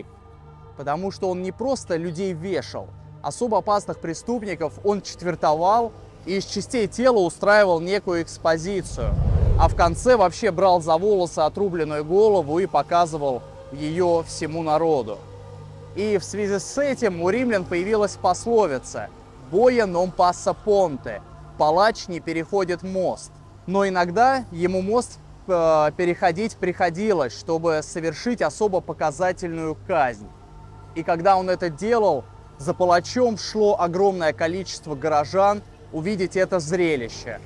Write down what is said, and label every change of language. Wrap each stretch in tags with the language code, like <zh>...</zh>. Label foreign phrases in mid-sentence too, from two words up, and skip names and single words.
<ru>Потому что он не просто людей вешал, особо опасных преступников он четвертовал и из частей тела устраивал некую экспозицию. А в конце вообще брал за волосы отрубленную голову и показывал ее всему народу. И в связи с этим у римлян появилась пословица</ru> <it>«Boia non passa ponte» –</it> <ru>«Палач не переходит мост». Но иногда ему мост переходить приходилось, чтобы совершить особо показательную казнь. И когда он это делал, за палачом шло огромное количество горожан увидеть это зрелище.</ru>